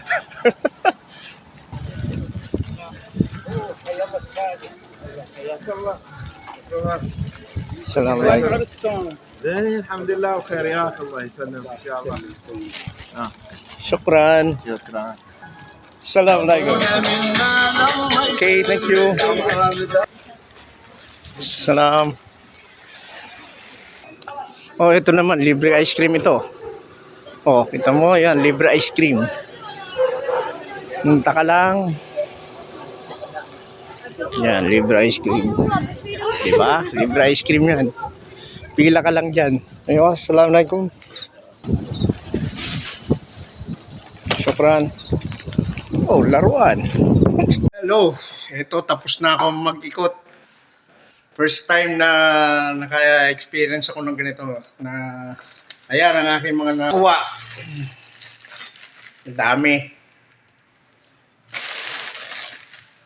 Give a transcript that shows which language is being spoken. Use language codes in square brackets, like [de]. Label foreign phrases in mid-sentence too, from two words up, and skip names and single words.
[ar] Assalamualaikum. زين الحمد لله وخير ياك الله يسلمك ان شاء الله. Shukran. شكرا. Assalamualaikum. [en] Okay, thank you. [ar] Salam. [tl] Oh, ito naman, libre ice cream ito. Oh, kita mo yan, libre ice cream. Punta ka lang. Yan, libre ice cream. Diba? Libre ice cream yan. Pila ka lang dyan. Ayun, [ar] السلام عليكم. شكرا. [tl] Oh, laruan. Hello. Ito, tapos na ako mag-ikot. [en] First time [tl] na naka-experience ako ng ganito. Na, ayan ang aking mga nakuha. Ang dami.